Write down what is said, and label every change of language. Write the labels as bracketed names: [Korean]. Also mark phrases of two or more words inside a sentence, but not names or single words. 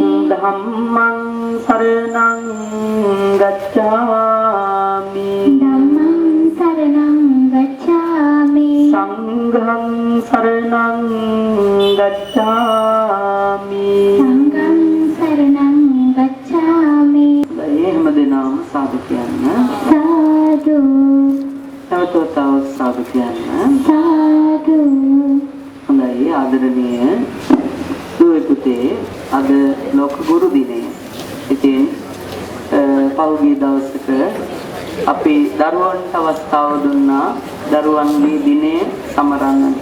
[Pali] ධම්මං සරණං ගච්ඡාමි ධම්මං සරණං ගච්ඡාමි සංඝං සංඝං සරණං ගච්ඡාමි සංඝං සරණං ගච්ඡාමි [Sinhala] එහෙම දෙනාම සාදු කියන්න සාදු තව සාදු කියන්න සාදු හොඳයි ආදරණීය දුවේ පුතේ අද ලෝක ගුරු දිනය. ඉතින් පෞද්ගලික දවසක අපි දරුවන්ට අවස්ථාව දුන්නා දරුවන්ගේ දිනේ සමරන්නට.